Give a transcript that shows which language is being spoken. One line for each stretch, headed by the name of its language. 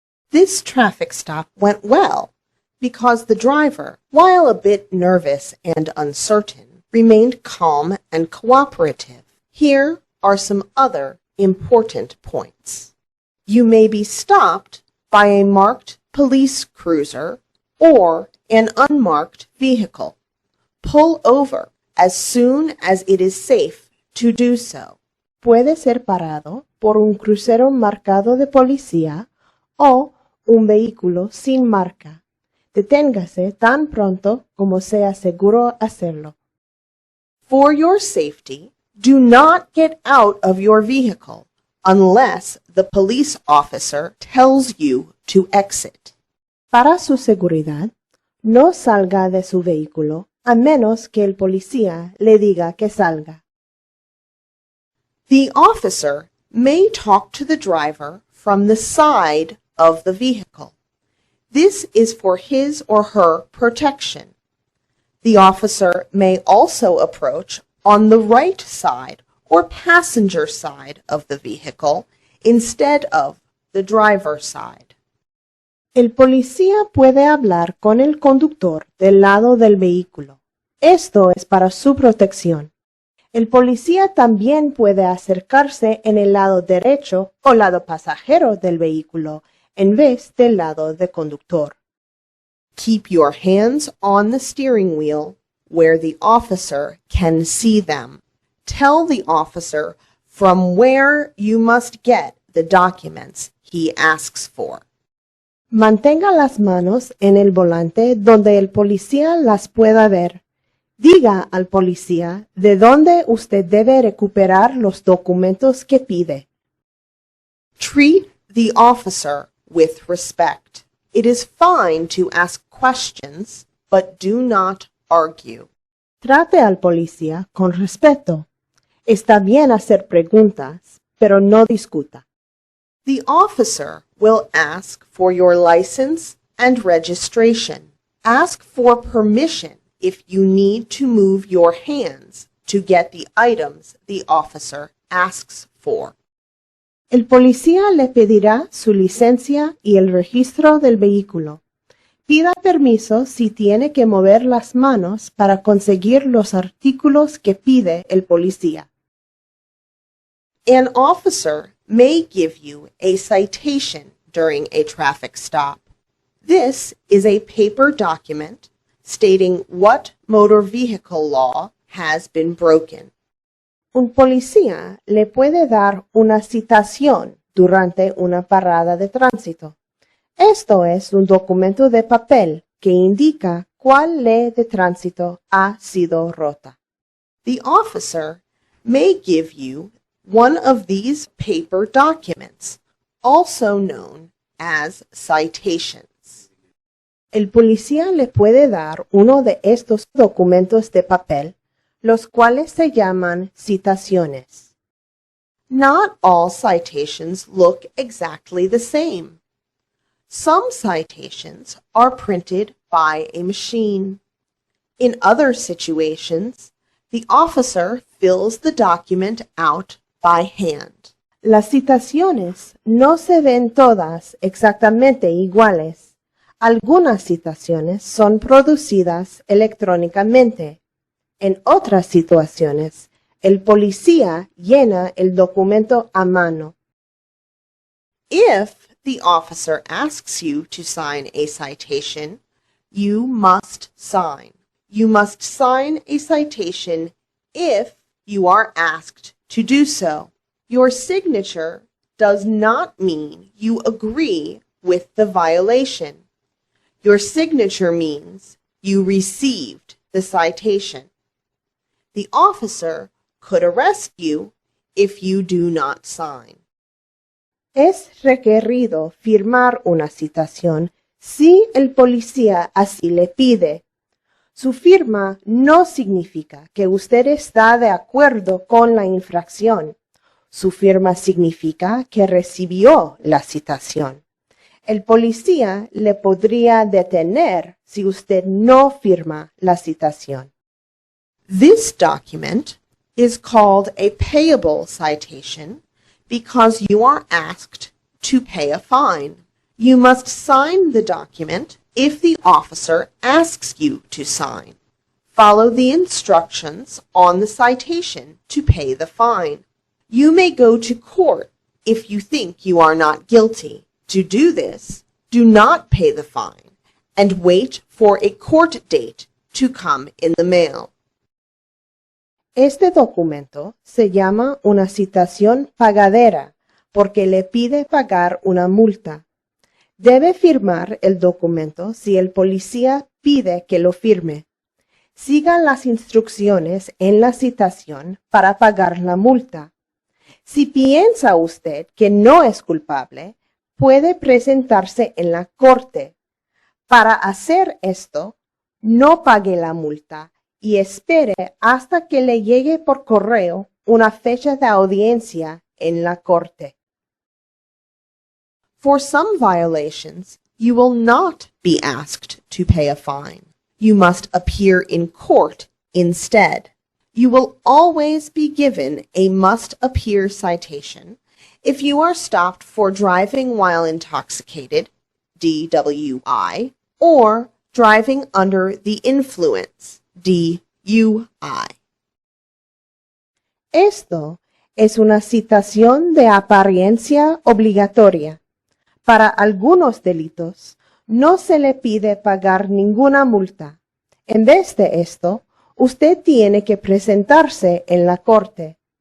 English: This traffic stop went well because the driver, while a bit nervous and uncertain, remained calm and cooperative. Here are some other important points. You may be stopped by a marked police cruiser or an unmarked vehicle. Pull over as soon as it is safe to do so.
Spanish: Puede ser parado por un crucero marcado de policía o un vehículo sin marca. Deténgase tan pronto como sea seguro hacerlo.
English: For your safety, do not get out of your vehicle unless the police officer tells you to exit.
Spanish: Para su seguridad, no salga de su vehículo a menos que el policía le diga que salga.
English: The officer may talk to the driver from the side of the vehicle. This is for his or her protection. The officer may also approach on the right side or passenger side of the vehicle instead of the driver's side.
Spanish: El policía puede hablar con el conductor del lado del vehículo. Esto es para su protección. El policía también puede acercarse en el lado derecho o lado pasajero del vehículo en vez del lado de conductor.
English: Keep your hands on the steering wheel where the officer can see them. Tell the officer from where you must get the documents he asks for.
Spanish: Mantenga las manos en el volante donde el policía las pueda ver. Diga al policía de dónde usted debe recuperar los documentos que pide.
English: Treat the officer with respect. It is fine to ask questions, but do not argue.
Spanish: Trate al policía con respeto. Está bien hacer preguntas, pero no discuta.
English: The officer will ask for your license and registration. Ask for permission if you need to move your hands to get the items the officer asks for.
Spanish: El policía le pedirá su licencia y el registro del vehículo. Pida permiso si tiene que mover las manos para conseguir los artículos que pide el policía.
English: An officer may give you a citation during a traffic stop. This is a paper document stating what motor vehicle law has been broken.
Spanish: Un policía le puede dar una citación durante una parada de tránsito. Esto es un documento de papel que indica cuál ley de tránsito ha sido rota.
English: The officer may give you one of these paper documents, also known as citations.
Spanish: El policía le puede dar uno de estos documentos de papel, los cuales se llaman citaciones.
English: Not all citations look exactly the same. Some citations are printed by a machine. In other situations, the officer fills the document out by hand.
Spanish: Las citaciones no se ven todas exactamente iguales. Algunas citaciones son producidas electrónicamente. En otras situaciones, el policía llena el documento a mano.
English: If the officer asks you to sign a citation, you must sign. You must sign a citation if you are asked to do so. Your signature does not mean you agree with the violation. Your signature means you received the citation. The officer could arrest you if you do not sign.
Spanish: Es requerido firmar una citación si el policía así le pide. Su firma no significa que usted está de acuerdo con la infracción. Su firma significa que recibió la citación. El policía le podría detener si usted no firma la citación.
English: This document is called a payable citation because you are asked to pay a fine. You must sign the document if the officer asks you to sign. Follow the instructions on the citation to pay the fine. You may go to court if you think you are not guilty. To do this, do not pay the fine and wait for a court date to come in the mail.
Spanish: Este documento se llama una citación pagadera porque le pide pagar una multa. Debe firmar el documento si el policía pide que lo firme. Siga las instrucciones en la citación para pagar la multa. Si piensa usted que no es culpable, puede presentarse en la corte. Para hacer esto, no pague la multa y espere hasta que le llegue por correo una fecha de audiencia en la corte.
English: For some violations, you will not be asked to pay a fine. You must appear in court instead. You will always be given a must-appear citation if you are stopped for driving while intoxicated, DWI, or driving under the influence, DUI.
Spanish: Esto es una citación de apariencia obligatoria. Para algunos delitos, no se le pide pagar ninguna multa. En vez de esto, usted tiene que presentarse en la corte.